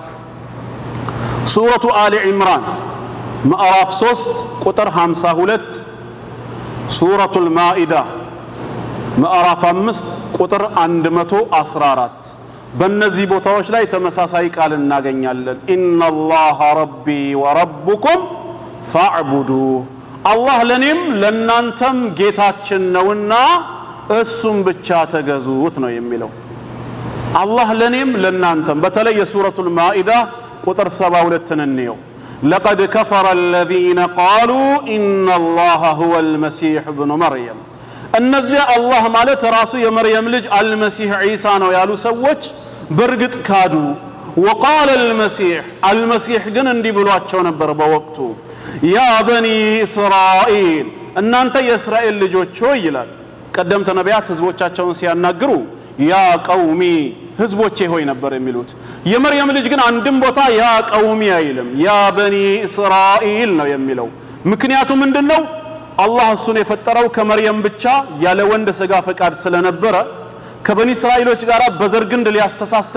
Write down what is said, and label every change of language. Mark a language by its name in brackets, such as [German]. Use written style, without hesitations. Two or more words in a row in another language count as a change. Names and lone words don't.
[Amharic] ሱረቱ አሊ ዒምራን ምዕራፍ 3 ቁጥር 52 ሱረቱል ማኢዳ ምዕራፍ 5 ቁጥር 114 በእነዚህ ቦታዎች ላይ ተመሳሳይ ቃል እናገኛለን [Arabic] إن الله ربي وربكم فاعبدوه [Amharic] አላህ ለኔም ለናንተም ጌታችን ነውና እሱም ብቻ ተገዙት ነው የሚለው አላህ ለኔም ለናንተም በተለይ የሱረቱል ማኢዳ ቁጥር 72 እንየው [Arabic] لقد كفر الذين قالوا إن الله هو المسيح ابن مريم [Amharic] እነዚያ አላህ ማለት ራሱ የመርየም ልጅ አልመሲህ ዒሳ ነው ያሉ ሰዎች በርግጥ ካዱ [Arabic] وقال المسيح [Amharic] ግን እንዲህ ብሏቸው ነበር በወቅቱ يا [Arabic] بني إسرائيل [Amharic] እናንተ የእስራኤል ልጆች ሆይ ይላል ቀደምት ነቢያት ህዝቦቻቸውን ሲያናግሩ [Arabic] يا قومي [Amharic] ህዝቦቼ ሆይ ነበር የሚሉት የመርየም ልጅ ግን አንድም ቦታ [Arabic] يا قومي [Amharic] አይልም [Arabic] يا بني [Amharic] እስራኤል ነው የሚለው ምክንያቱ ምንድነው አላህ እሱን የፈጠረው ከመርየም ብቻ ያለ ወንድ ስጋ ፈቃድ ስለነበረ ከበኒ እስራኤሎች ጋር በዘር ግንድ ሊያስተሳስር